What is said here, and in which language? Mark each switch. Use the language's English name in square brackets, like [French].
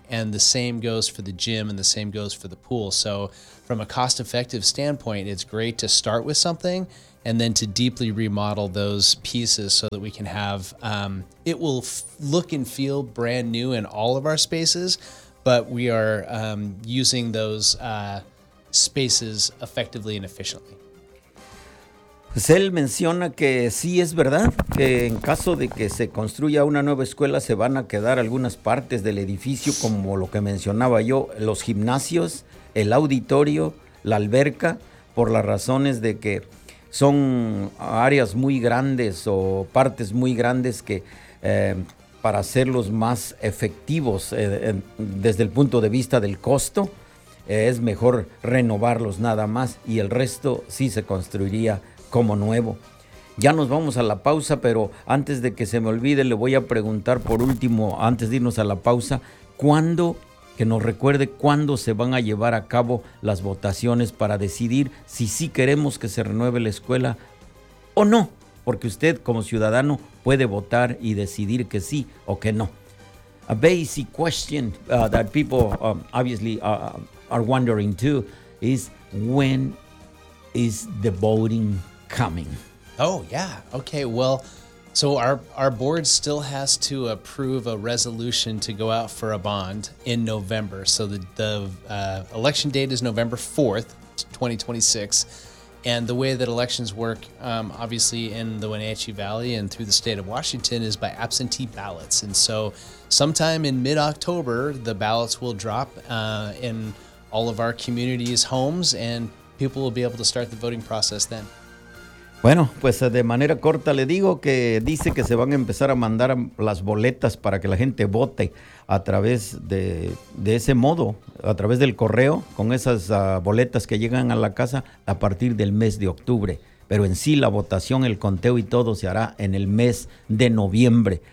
[English] And the same goes for the gym and the same goes for the pool. So from a cost effective standpoint, it's great to start with something and then to deeply remodel those pieces so that we can have, it will look and feel brand new in all of our spaces, but we are using those spaces effectively and efficiently. [Spanish] Pues él menciona que sí es verdad, que en caso de que se construya una nueva escuela se van a quedar algunas partes del edificio, como lo que mencionaba yo, los gimnasios, el auditorio, la alberca, por las razones de que son áreas muy grandes o partes muy grandes que para hacerlos más efectivos desde el punto de vista del costo, es mejor renovarlos nada más y el resto sí se construiría como nuevo. Ya nos vamos a la pausa, pero antes de que se me olvide, le voy a preguntar por último, antes de irnos a la pausa, ¿cuándo? Que nos recuerde cuándo se van a llevar a cabo las votaciones para decidir si sí queremos que se renueve la escuela o no. Porque usted, como ciudadano, puede votar y decidir que sí o que no. [English] A basic question that people obviously are wondering too is when is the voting coming? Oh, yeah. Okay, well, so our board still has to approve a resolution to go out for a bond in November. So the election date is November 4th, 2026. And the way that elections work, obviously in the Wenatchee Valley and through the state of Washington, is by absentee ballots. And so sometime in mid-October, the ballots will drop in all of our communities' homes and people will be able to start the voting process then. [Spanish] Bueno, pues de manera corta le digo que dice que se van a empezar a mandar las boletas para que la gente vote a través de ese modo, a través del correo, con esas boletas que llegan a la casa a partir del mes de octubre. Pero en sí la votación, el conteo y todo se hará en el mes de noviembre.